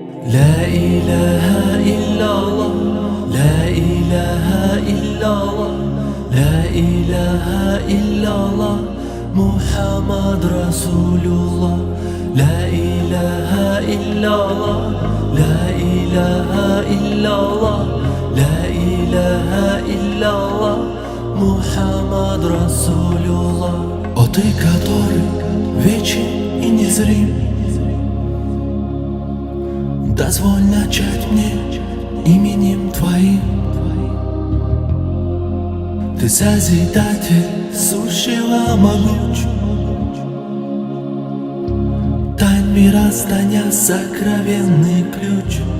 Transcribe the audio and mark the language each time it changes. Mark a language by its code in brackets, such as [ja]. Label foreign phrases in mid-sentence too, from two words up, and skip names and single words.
[ar] لا إله إلا الله، لا إله إلا الله، لا إله إلا الله، محمد رسول الله. لا إله إلا الله، لا إله إلا الله، لا إله إلا الله، محمد رسول الله. [ru] О ты, который вечен и незрим, дозволь начать мне именем Твоим. Ты Созидатель сущего могуч, тайн мироздания сокровенный ключ.